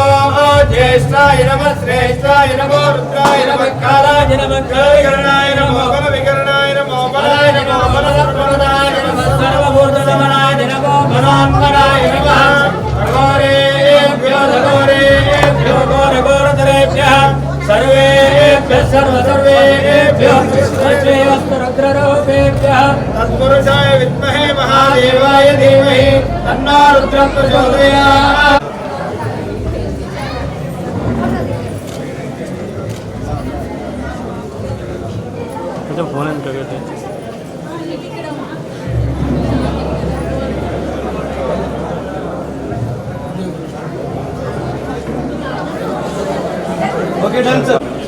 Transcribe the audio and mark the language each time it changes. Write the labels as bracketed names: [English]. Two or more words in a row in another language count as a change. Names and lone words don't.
[Sanskrit] ज्येष्ठाय नमः श्रेष्ठाय नमो रुद्राय नमः कालाय नमः विकरणाय नमो बल विकरणाय नमो बलाय नमो बलप्रदाय नमः सर्वभूतगमनाय नमो बलान्मनाय नमः घोरेभ्यो घोरेभ्यो घोरघोरधरेभ्यः सर्वेभ्यः सर्वेभ्यो रुद्ररूपेभ्यः तत्पुरुषाय विद्महे महादेवाय धीमहि तन्नो रुद्रः प्रचोदयात्। [Hindi] तो [English] phone in [Hindi] करते हैं [English] okay done sir.